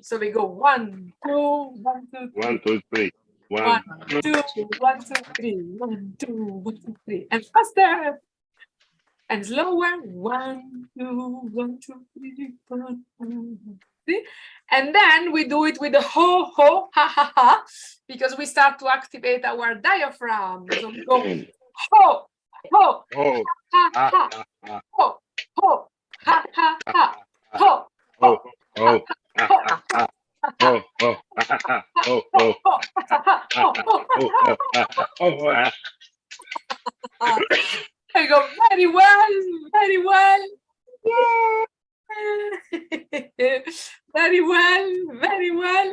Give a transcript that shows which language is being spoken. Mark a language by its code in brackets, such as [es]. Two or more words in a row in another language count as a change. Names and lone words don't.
[en] So we go 1, 2, 1, 2, 3. 1, 2, 3. 1, 2, 1, 2, 3. 1, 2, 1, 2, 3. And faster and slower. 1, 2, 1, 2, 3. 1, 2, 1, 3. And then we do it with the ho, ho, ha, ha, ha, because we start to activate our diaphragm. So we go ho, ho, Oh, ha, ha, ha, ho, ho, ha, ha, ha. Ho, oh, oh, oh, oh, oh, oh, I go very well, very well. Yeah. Very well, very well.